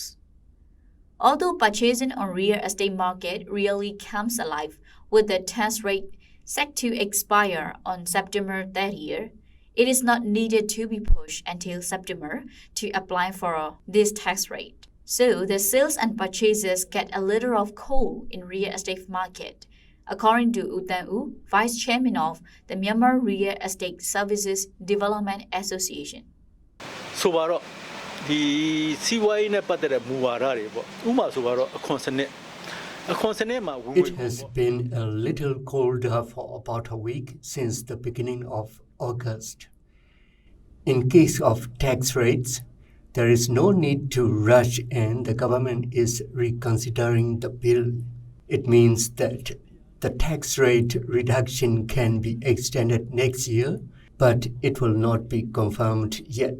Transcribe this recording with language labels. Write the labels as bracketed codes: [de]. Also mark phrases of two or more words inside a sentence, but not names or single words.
[en] Although purchasing on real estate market really comes alive with the tax rate set to expire on September that year, it is not needed to be pushed until September to apply for this tax rate. So the sales and purchases get a little of cold in real estate market according to U Tan U, Vice Chairman of the Myanmar Real Estate Services Development Association. [my] ဆိုပါတော့ဒီစီးပွားရေးနဲ့ပတ်သက်တဲ့မူဝါဒတွေပေါ့ဥပမာဆိုပါတော့အခွန်စနစ်မှာ [en] It has been a little colder for about a week since the beginning of August. In case of tax rates, there is no need to rush and the government is reconsidering the bill. It means that the tax rate reduction can be extended next year, but it will not be confirmed yet.